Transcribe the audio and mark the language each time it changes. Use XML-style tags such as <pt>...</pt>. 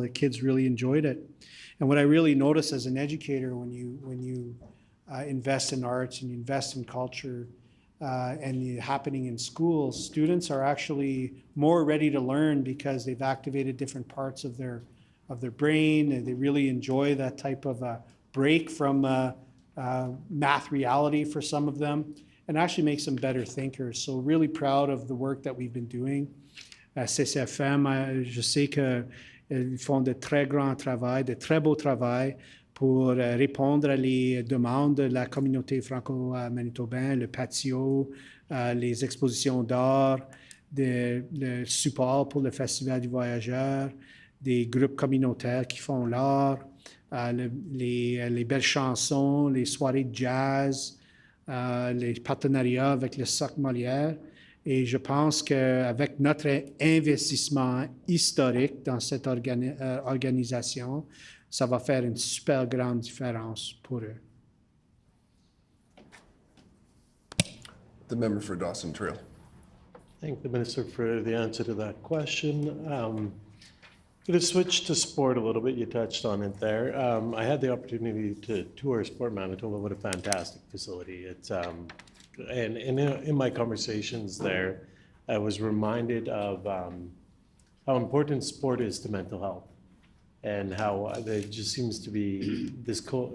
<en>The kids really enjoyed it. And what I really noticed as an educator when you invest in arts and you invest in culture and happening in schools, students are actually more ready to learn because they've activated different parts of their brain, and they really enjoy that type of break from math reality for some of them, and actually makes them better thinkers. So really proud of the work that we've been doing.</en> <fr>CCFM, je sais qu'ils font de très grands travail, de très beau travail pour répondre à les demandes de la communauté franco-manitobaine, le patio, les expositions d'art, le support pour le Festival du Voyageur, des groupes communautaires qui font l'art, les belles chansons, les soirées de jazz, les partenariats avec le Cirque Molière. Et je pense qu'avec notre investissement historique dans cette organisation, ça va faire une super grande différence pour eux.</fr> <en>The member for Dawson Trail. Thank the minister for the answer to that question. To switch to sport a little bit, you touched on it there. I had the opportunity to tour Sport Manitoba. What a fantastic facility! It's and in my conversations there, I was reminded of how important sport is to mental health, and how there just seems to be this.</en>